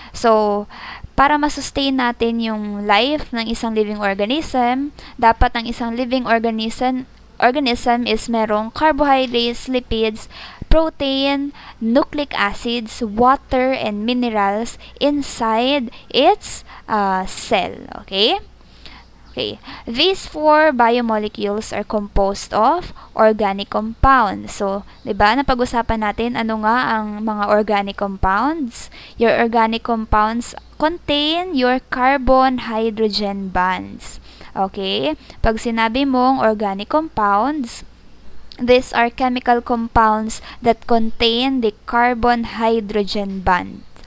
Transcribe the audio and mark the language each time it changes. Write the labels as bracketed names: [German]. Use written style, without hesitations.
[English] So, [Filipino] para ma-sustain natin yung [English] life ng isang living organism, dapat ang isang living organism is merong carbohydrates, lipids, protein, nucleic acids, water, and minerals inside its cell. Okay? Okay. These 4 biomolecules are composed of organic compounds. [Filipino] So, 'di ba, napag-usapan natin ano nga ang mga organic compounds? [English] Your organic compounds contain your carbon-hydrogen bonds. Okay? [Filipino] Pag sinabi mong [English] organic compounds, These are chemical compounds that contain the carbon-hydrogen bond.